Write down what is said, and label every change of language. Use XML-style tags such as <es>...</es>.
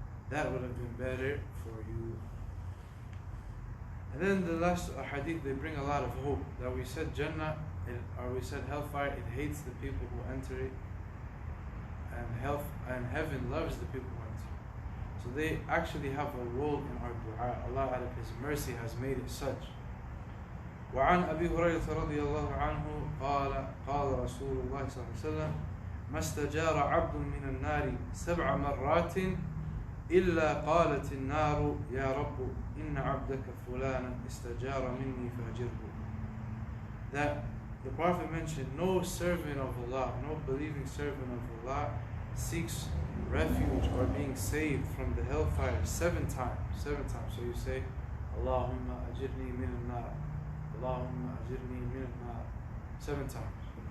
<en>That would have been better for you. And then the last hadith, they bring a lot of hope, that we said Jannah, or we said hellfire, it hates the people who enter it, and heaven loves the people who enter it. So they actually have a role in our dua. Allah out of His mercy has made it such.</en> <ar>وعن أبي هريرة رضي الله عنه قال رسول الله صلى الله عليه وسلم ما استجار عبد من النار 7 مرات إلا قالت النار يا رب إن عبدك فلانا استجار مني فأجره.</ar> <en>That the Prophet mentioned, no servant of Allah, no believing servant of Allah seeks refuge or being saved from the hellfire 7 times. 7 times. So you say,</en> <ar>Allahumma ajirni min al-nar. Allahumma ajirni min al-nar.</ar> <en>7 times.</en>